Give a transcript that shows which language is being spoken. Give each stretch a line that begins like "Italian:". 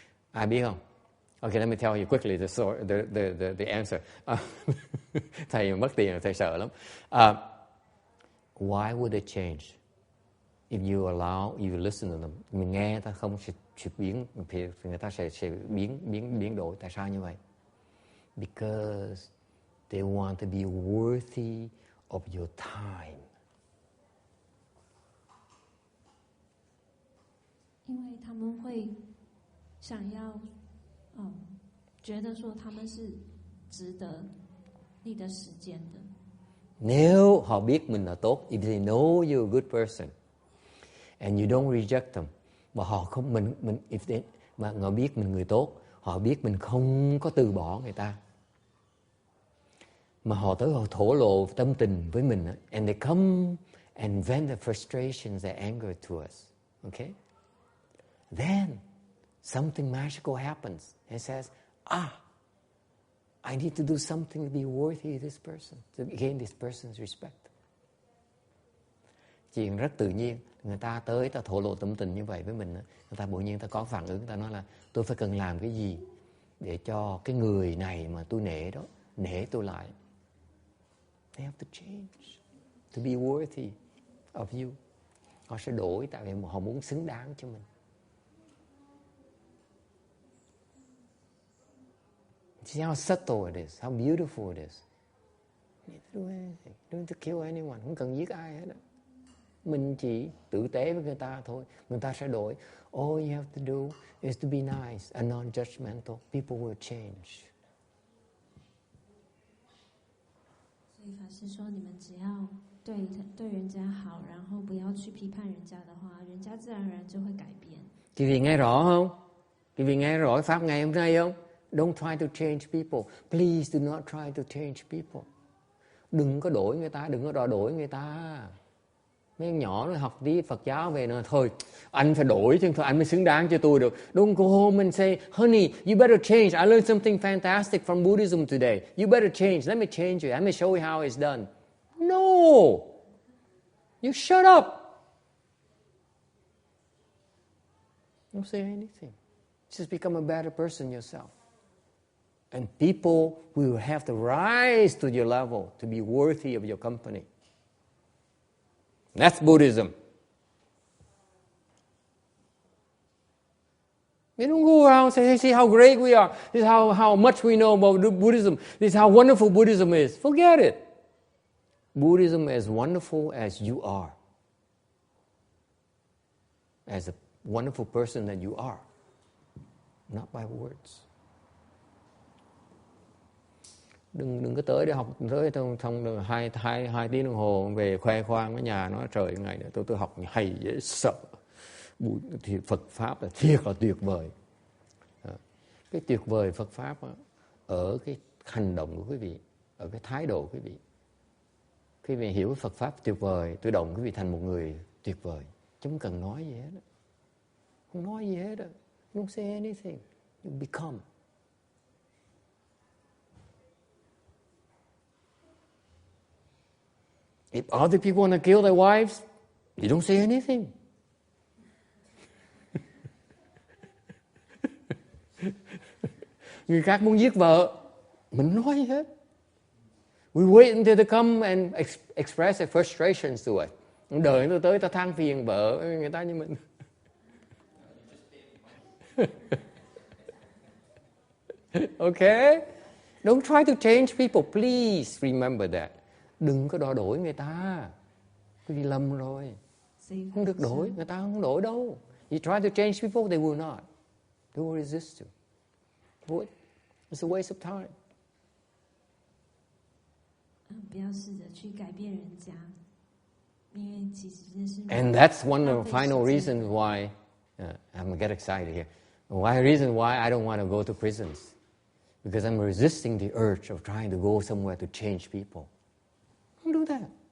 Vietnamese: Ai biết không?
English: Okay, let me tell you quickly the answer.
Vietnamese: Thầy mất tiền, thầy sợ lắm.
English: Why would they change? If you listen to them,
Vietnamese: mình nghe người ta không sẽ biến, người ta sẽ biến đổi. Tại sao như vậy?
English: Because they want to be worthy of your time.
Chinese: 因为他们会想要，觉得说他们是值得你的時間的。
Vietnamese: Nếu họ biết mình là tốt,
English: if they know you're a good person, and you don't reject them,
Vietnamese: mà họ không mà họ biết mình người tốt, họ biết mình không có từ bỏ người ta, mà họ tới họ thổ lộ tâm tình với mình,
English: and they come and vent their frustrations, their anger to us, okay? Then something magical happens. It says, I need to do something to be worthy of this person, to gain this person's respect.
Vietnamese: Chuyện rất tự nhiên, người ta tới, ta thổ lộ tâm tình như vậy với mình, người ta bỗng nhiên ta có phản ứng, người ta nói là tôi phải cần làm cái gì để cho cái người này mà tôi nể đó, nể tôi lại.
English: They have to change to be worthy of you.
Vietnamese: Họ sẽ đổi tại vì họ muốn xứng đáng cho mình.
English: See how subtle it is, how beautiful it is. You don't do anything. You don't have to kill anyone.
Vietnamese: Không cần giết ai hết. Mình chỉ tử tế với người ta thôi. Người ta sẽ đổi.
English: All you have to do is to be nice and non-judgmental. People will change.
Chinese: 所以法師說，你們只要對人家好，然後不要去批判人家的話，人家自然而然就會改變。
Vietnamese: Quý vị nghe rõ không? Quý vị nghe rõ pháp ngày hôm nay không?
English: Don't try to change people. Please do not try to change people.
Vietnamese: Đừng có đổi người ta, đừng có đòi đổi người ta. Mấy em nhỏ nó học tí Phật giáo về nó thôi, anh phải đổi chứ thôi anh mới xứng đáng cho tôi được.
English: Don't go home and say, honey, you better change. I learned something fantastic from Buddhism today. You better change. Let me change you. Let me show you how it's done. No. You shut up. Don't say anything. Just become a better person yourself. And people will have to rise to your level to be worthy of your company. That's Buddhism. You don't go around and say, hey, see how great we are. This is how much we know about Buddhism. This is how wonderful Buddhism is. Forget it. Buddhism is wonderful as you are. As a wonderful person that you are. Not by words.
Vietnamese: Đừng có tới để học, tới trong hai tiếng đồng hồ về khoe khoang ở nhà nói trời ngày này tôi học hay dễ sợ. Thì Phật Pháp là thiệt là tuyệt vời. Cái tuyệt vời Phật Pháp ở cái hành động của quý vị, ở cái thái độ của quý vị. Quý vị hiểu Phật Pháp tuyệt vời, tự động quý vị thành một người tuyệt vời. Chứ không cần nói gì hết. Không nói gì hết.
English: Don't say anything. You become. If other people want to kill their wives, you don't say anything.
Vietnamese: Người khác muốn giết vợ, mình nói gì hết.
English: We wait until they come and express their frustrations to us.
Vietnamese: Đợi tôi tới, ta than phiền vợ người ta như mình.
English: Okay? Don't try to change people. Please remember that.
Vietnamese: Đừng có đòi đổi người ta. Quý vị lầm rồi. Không được đổi, người ta không đổi đâu.
English: You try to change people, they will not. They will resist you. It's a waste of time.
Chinese: 不要试着去改变人家，因为其实这是。
English: And that's one of the final reasons why I'm gonna get excited here. Reason why I don't want to go to prisons, because I'm resisting the urge of trying to go somewhere to change people. Don't do that.